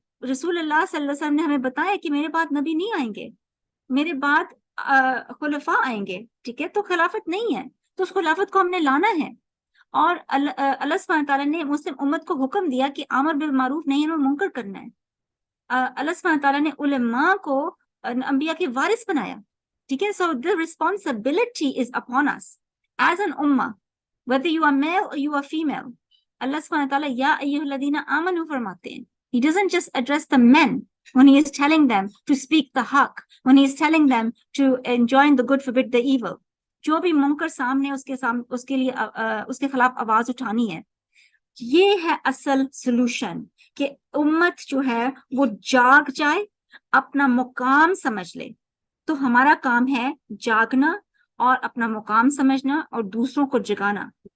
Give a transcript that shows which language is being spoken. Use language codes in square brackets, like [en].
[ur] رسول اللہ صلی اللہ علیہ وسلم نے ہمیں بتایا کہ میرے بعد نبی نہیں آئیں گے, میرے بعد خلفاء آئیں گے. ٹھیک ہے, تو خلافت نہیں ہے تو اس خلافت کو ہم نے لانا ہے. اور اللہ سبحانہ تعالیٰ نے مسلم امت کو حکم دیا کہ امر بالمعروف نہی عن المنکر کرنا ہے. اللہ سبحانہ تعالیٰ نے علماء کو انبیاء کے وارث بنایا. ٹھیک ہے, [en] so the responsibility is upon us as an ummah, whether you are male or you are female. [ur] اللہ سبحانہ تعالیٰ یا ایھا الذین آمنوا فرماتے ہیں. [en] He doesn't just address the men when he is telling them to speak the haqq, when he is telling them to enjoin the good, forbid the evil. [ur] جو بھی منکر سامنے اس کے لیے اس کے خلاف آواز اٹھانی ہے. یہ ہے اصل سلوشن کہ امت جو ہے وہ جاگ جائے, اپنا مقام سمجھ لے. تو ہمارا کام ہے جاگنا اور اپنا مقام سمجھنا اور دوسروں کو جگانا.